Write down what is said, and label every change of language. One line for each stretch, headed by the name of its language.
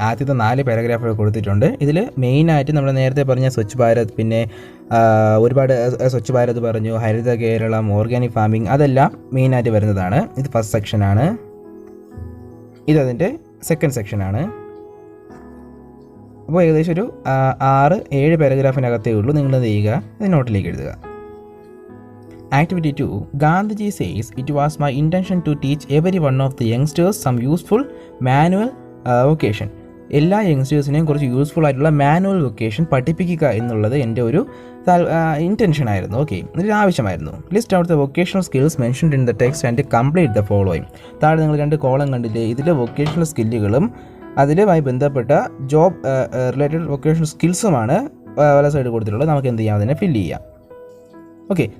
Malayalam: ആദ്യത്തെ 4 പാരഗ്രാഫുകൾ കൊടുത്തിട്ടുണ്ട്. ഇതിൽ മെയിനായിട്ട് നമ്മൾ നേരത്തെ പറഞ്ഞ സ്വച്ഛ് ഭാരത്, പിന്നെ ഒരുപാട് സ്വച്ഛ് ഭാരത് പറഞ്ഞു, ഹരിത കേരളം, ഓർഗാനിക് ഫാമിംഗ്, അതെല്ലാം മെയിനായിട്ട് വരുന്നതാണ്. ഇത് ഫസ്റ്റ് സെക്ഷനാണ്. ഇതതിൻ്റെ സെക്കൻഡ് സെക്ഷനാണ്. അപ്പോൾ ഏകദേശം ഒരു 6-7 പാരഗ്രാഫിനകത്തേ ഉള്ളൂ. നിങ്ങൾ എന്ത് ചെയ്യുക? ഇത് നോട്ടിലേക്ക് എഴുതുക.
English: Activity 2, Gandhiji says, it was my intention to teach every one of the youngsters some useful manual vocation.
Malayalam: എല്ലാ യങ്സ്റ്റേഴ്സിനെയും കുറച്ച് യൂസ്ഫുൾ ആയിട്ടുള്ള മാനുവൽ വൊക്കേഷൻ പഠിപ്പിക്കുക എന്നുള്ളത് എൻ്റെ ഒരു ഇൻറ്റൻഷനായിരുന്നു. ഓക്കെ, ഇതിന് ആവശ്യമായിരുന്നു.
English: List out the vocational skills mentioned in the text and complete the following.
Malayalam: താഴെ നിങ്ങൾ 2 കോളം കണ്ടില്ലേ? ഇതിൽ വൊക്കേഷണൽ സ്കില്ലുകളും അതിലുമായി ബന്ധപ്പെട്ട ജോബ് റിലേറ്റഡ് വൊക്കേഷണൽ സ്കിൽസുമാണ് വല സൈഡ് കൊടുത്തിട്ടുള്ളത്. നമുക്ക് എന്ത് ചെയ്യാം? അതിനെ ഫില്ല് ചെയ്യാം. ഓക്കെ.